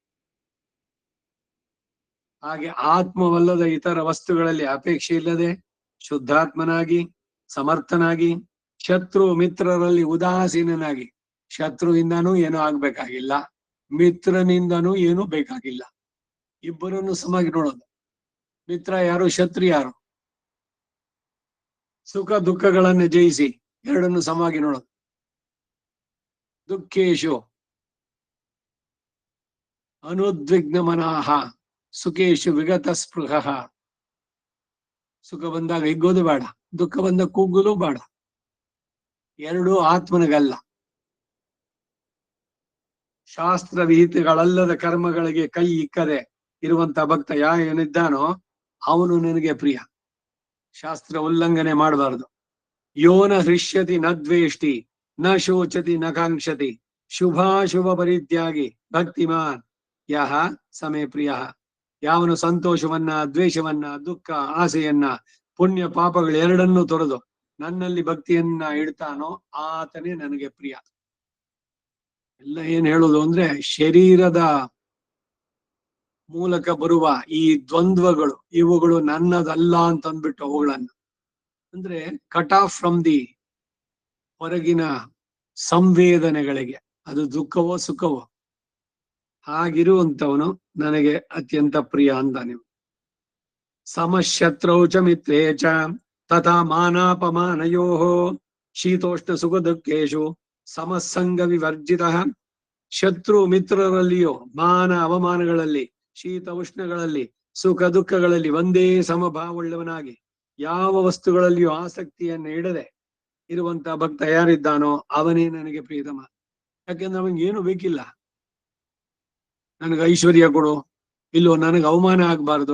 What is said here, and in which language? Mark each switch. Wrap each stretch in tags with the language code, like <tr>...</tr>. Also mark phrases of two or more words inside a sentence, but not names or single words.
<kn>ಹಾಗೆ ಆತ್ಮವಲ್ಲದ ಇತರ ವಸ್ತುಗಳಲ್ಲಿ ಅಪೇಕ್ಷೆ ಇಲ್ಲದೆ ಶುದ್ಧಾತ್ಮನಾಗಿ ಸಮರ್ಥನಾಗಿ ಶತ್ರು ಮಿತ್ರರಲ್ಲಿ ಉದಾಸೀನನಾಗಿ, ಶತ್ರುವಿಂದನೂ ಏನೂ ಆಗ್ಬೇಕಾಗಿಲ್ಲ, ಮಿತ್ರನಿಂದನೂ ಏನು ಬೇಕಾಗಿಲ್ಲ. ಇಬ್ಬರನ್ನು ಸಮಾಗಿ ನೋಡೋದು. ಮಿತ್ರ ಯಾರು, ಶತ್ರು ಯಾರು. ಸುಖ ದುಃಖಗಳನ್ನು ಜಯಿಸಿ ಎರಡನ್ನು ಸಮಾಗಿ ನೋಡೋದು.</kn> <sa>ದುಃಖೇಶು ಅನುದ್ವಿಗ್ನ ಮನಃ ಸುಖೇಶು ವಿಗತ ಸ್ಪೃಹ.</sa> <kn>ಸುಖ ಬಂದಾಗ ಹಿಗ್ಗೋದು ಬೇಡ, ದುಃಖ ಬಂದಾಗ ಕುಗ್ಗೋದು ಬೇಡ. ಎರಡೂ ಆತ್ಮನಿಗಲ್ಲ. ಶಾಸ್ತ್ರ ವಿಹಿತಗಳಲ್ಲದ ಕರ್ಮಗಳಿಗೆ ಕೈ ಇಕ್ಕದೆ ಇರುವಂತ ಭಕ್ತ ಏನಿದ್ದಾನೋ ಅವನು ನಿನಗೆ ಪ್ರಿಯ. ಶಾಸ್ತ್ರ ಉಲ್ಲಂಘನೆ ಮಾಡಬಾರದು.</kn> <sa>ಯೋನ ಹೃಷ್ಯತಿ ನ ದ್ವೇಷ್ಟಿ ನ ಶೋಚತಿ ನ ಕಾಂಕ್ಷತಿ ಶುಭಾಶುಭ ಪರಿತ್ಯಾಗಿ ಭಕ್ತಿಮಾನ್ ಯಹ ಸಮೇ ಪ್ರಿಯ.</sa> <kn>ಯಾವನು ಸಂತೋಷವನ್ನ, ದ್ವೇಷವನ್ನ, ದುಃಖ, ಆಸೆಯನ್ನ, ಪುಣ್ಯ ಪಾಪಗಳು ಎರಡನ್ನೂ ತೊರೆದು ನನ್ನಲ್ಲಿ ಭಕ್ತಿಯನ್ನ ಇಡ್ತಾನೋ ಆತನೇ ನನಗೆ ಪ್ರಿಯ. ಎಲ್ಲ ಏನ್ ಹೇಳುದು ಅಂದ್ರೆ, ಶರೀರದ ಮೂಲಕ ಬರುವ ಈ ದ್ವಂದ್ವಗಳು ಇವುಗಳು ನನ್ನದಲ್ಲ ಅಂತ ಅಂದ್ಬಿಟ್ಟು ಅವುಗಳನ್ನ ಅಂದ್ರೆ</kn> <en>cut off from the</en> <kn>ಹೊರಗಿನ ಸಂವೇದನೆಗಳಿಗೆ, ಅದು ದುಃಖವೋ ಸುಖವೋ, ಹಾಗಿರುವಂತವನು ನನಗೆ ಅತ್ಯಂತ ಪ್ರಿಯ ಅಂತಾನೆ.</kn> <sa>ಸಮಶತ್ರೌ ಚ ಮಿತ್ರೇ ಚ ತಥಾ ಮಾನಾಪಮಾನಯೋ ಶೀತೋಷ್ಣ ಸುಖ ದುಃಖೇಶು ಸಮಸಂಗ ವಿವರ್ಜಿತ.</sa> <kn>ಶತ್ರು ಮಿತ್ರರಲ್ಲಿಯೋ ಮಾನ ಅವಮಾನಗಳಲ್ಲಿ, ಶೀತ ಉಷ್ಣಗಳಲ್ಲಿ, ಸುಖ ದುಃಖಗಳಲ್ಲಿ ಒಂದೇ ಸಮಭಾವವುಳ್ಳವನಾಗಿ ಯಾವ ವಸ್ತುಗಳಲ್ಲಿಯೂ ಆಸಕ್ತಿಯನ್ನು ಇಡದೆ ಇರುವಂತ ಭಕ್ತ ಯಾರಿದ್ದಾನೋ ಅವನೇ ನನಗೆ ಪ್ರಿಯತಮ. ಯಾಕೆಂದ್ರೆ ಅವನಿಗೆ ಏನು ಬೇಕಿಲ್ಲ. ನನಗೆ ಐಶ್ವರ್ಯ ಕೊಡು, ಇಲ್ಲೋ ನನಗೆ ಅವಮಾನ ಆಗ್ಬಾರ್ದು.</kn>